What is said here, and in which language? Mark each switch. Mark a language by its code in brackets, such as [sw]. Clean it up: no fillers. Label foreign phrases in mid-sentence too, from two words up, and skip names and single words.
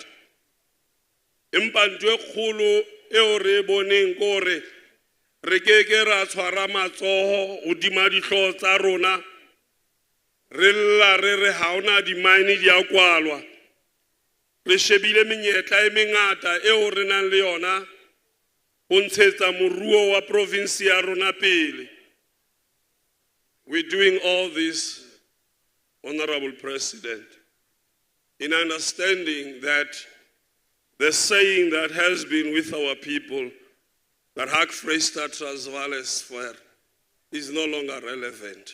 [st] Empa ntho e kgolo eo re boneng kore re keke ra tshwara matsoho hodima dihlooho tsa rona, re lla re ha ona di mine di a kwalwa re shebile menyetla e mengata eo re nang le yona ho ntshetsa moruo wa province ya rona pele. [en] We're doing all this, Honorable President, in understanding that the saying that has been with our people, that Hak Freestad Transvaal is fair, is no longer relevant.